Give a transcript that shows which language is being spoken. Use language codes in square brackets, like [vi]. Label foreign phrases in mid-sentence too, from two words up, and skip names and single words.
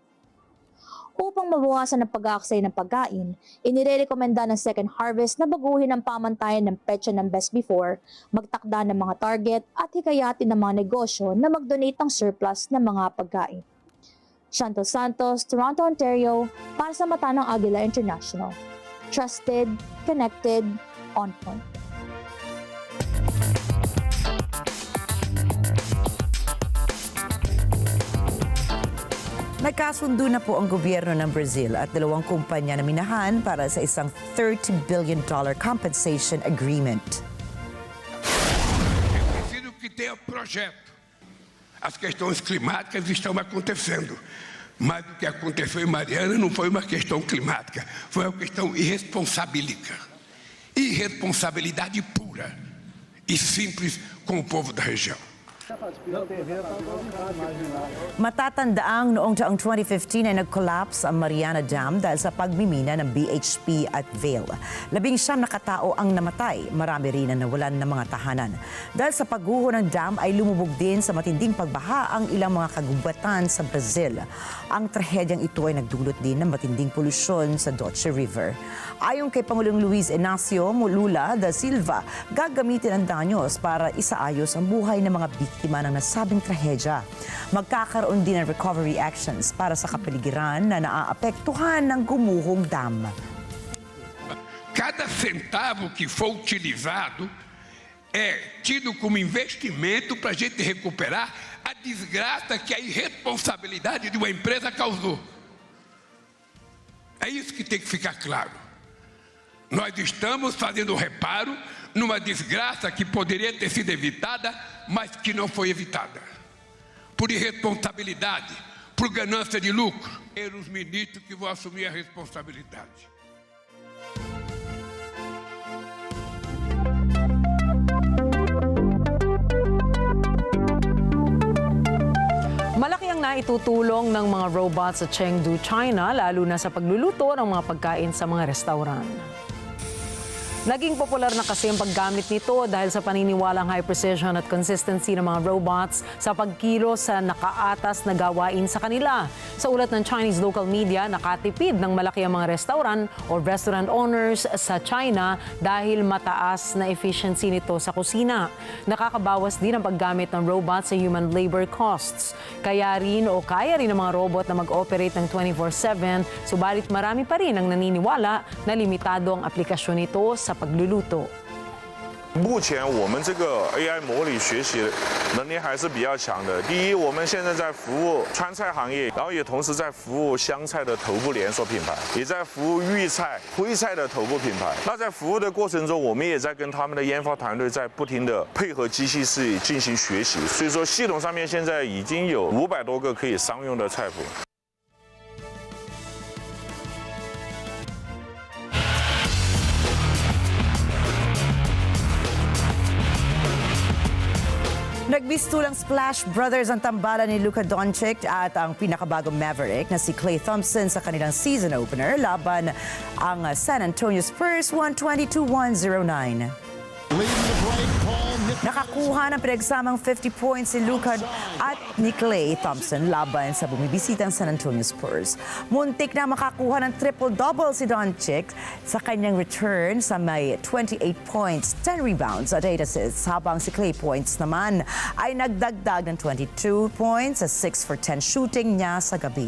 [tl] Upang mabawasan ang pag-aaksaya ng pagkain, inirekomenda ng Second Harvest na baguhin ang pamantayan ng petsa ng [en] best before, [tl] magtakda ng mga target at hikayatin ng mga negosyo na mag-donate ng surplus ng mga pagkain. Chantel Santos, Toronto, Ontario, para sa mata ng Agila International. [en] Trusted, connected, on point. [tl] Nagkasundo na po ang gobyerno ng Brazil at dalawang kumpanya na minahan para sa isang $30 [en] billion compensation agreement. [pt] É preciso que tenha projeto. As questões climáticas estão acontecendo, mas o que aconteceu em Mariana não foi uma questão climática, foi uma questão irresponsábilica. Irresponsabilidade pura e simples com o povo da região. [tl] Matatandaang noong taong 2015 ay nag-collapse ang Mariana Dam dahil sa pagmimina ng BHP at Vail. 19 na katao ang namatay, marami rin ang nawalan ng mga tahanan. Dahil sa pagguho ng dam ay lumubog din sa matinding pagbaha ang ilang mga kagubatan sa Brazil. Ang trahedyang ito ay nagdulot din ng matinding polusyon sa Doce River. Ayon kay Pangulong Luis Inacio Lula da Silva, gagamitin ang danyos para isaayos ang buhay ng mga biktima ng nasabing trahedya. Magkakaroon din ng [en] recovery actions [tl] para sa kapaligiran na naaapektuhan ng gumuhong dam. [pt] Cada centavo que for utilizado é tido como investimento para a gente recuperar a desgraça que a irresponsabilidade de uma empresa causou. É isso que tem que ficar claro. Nós estamos fazendo reparo numa desgraça que poderia ter sido evitada, mas que não foi evitada. Por irresponsabilidade, por ganância de lucro. Os ministros que vão assumir a responsabilidade. [tl] Malaki ang naitutulong ng mga robots sa Chengdu, China, lalo na sa pagluluto ng mga pagkain sa mga restaurant. Naging popular na kasi ang paggamit nito dahil sa paniniwalang [en] high precision [tl] at consistency ng mga robots sa pagkilo sa nakaatas na gawain sa kanila. Sa ulat ng [en] Chinese local media, [tl] nakatipid ng malaki ang mga restaurant o [en] restaurant owners [tl] sa China dahil mataas na efficiency nito sa kusina. Nakakabawas din ang paggamit ng robots sa [en] human labor costs. [tl] Kaya rin ng mga robot na mag-operate ng 24/7, subalit marami pa rin ang naniniwala na limitado ang aplikasyon nito sa pagluluto. [zh] 目前我们这个 AI 模拟学习能力还是比较强的。第一，我们现在在服务川菜行业，然后也同时在服务湘菜的头部连锁品牌，也在服务豫菜、徽菜的头部品牌。那在服务的过程中，我们也在跟他们的研发团队在不停的配合机器室进行学习。所以说，系统上面现在已经有500多个可以商用的菜谱。 [tl] Nagbistulang Splash Brothers ang tambalan ni Luka Doncic at ang pinakabagong Maverick na si Klay Thompson sa kanilang [en] season opener [tl] laban ang San Antonio Spurs 120-109. [en] Leading the break, Paul [tl] Nakakuha ng pinagsamang 50 points si Lucad at ni Klay Thompson laban sa bumibisitang San Antonio Spurs. Muntik na makakuha ng triple-double si Doncic sa kanyang return sa may 28 points, 10 rebounds at 8 assists, habang si Klay points naman ay nagdagdag ng 22 points sa 6 for 10 shooting niya sa gabi.